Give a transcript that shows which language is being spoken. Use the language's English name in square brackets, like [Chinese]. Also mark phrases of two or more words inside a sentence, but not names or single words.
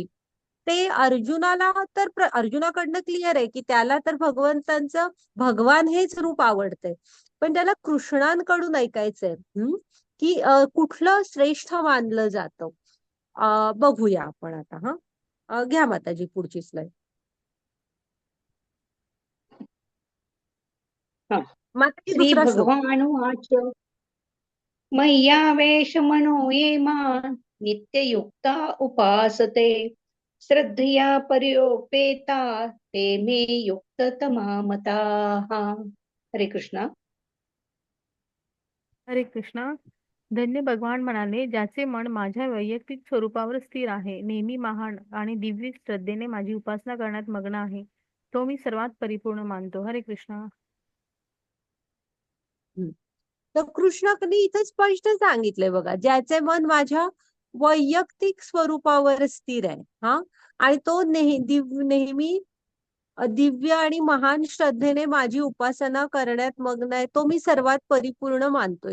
[Marathi] ते अर्जुनाला तर अर्जुनाकडनं क्लिअर आहे की त्याला तर भगवंतांचं भगवान हेच रूप आवडतंय, पण त्याला कृष्णांकडून ऐकायचंय की कुठलं श्रेष्ठ मानलं जातं. बघूया आपण आता. हा, घ्या माताजी पुढची स्लाइड. हा. माताजी श्री दुसरा श्लोक. [Sanskrit] भगवानुवाच मय्यावेशमनो ये मां नित्ययुक्ता उपासते श्रद्धया पर्योपेता ते मे युक्ततमा मताः. [Marathi] हरे कृष्णा. हरे कृष्णा. धन्य भगवान म्हणाले, ज्याचे मन माझ्या वैयक्तिक स्वरूपावर स्थिर आहे, नेहमी महान आणि दिव्य श्रद्धेने माझी उपासना करण्यात मग्न आहे, तो मी सर्वात परिपूर्ण मानतो. हरे कृष्णा. हम्म. तर कृष्णाने इथे स्पष्ट सांगितलंय बघा, ज्याचे मन माझ्या वैयक्तिक स्वरूपावर स्थिर आहे, हा, आणि तो नेहमी दिव्य आणि महान श्रद्धेने माझी उपासना करण्यात मग्न आहे, तो मी सर्वात परिपूर्ण मानतोय.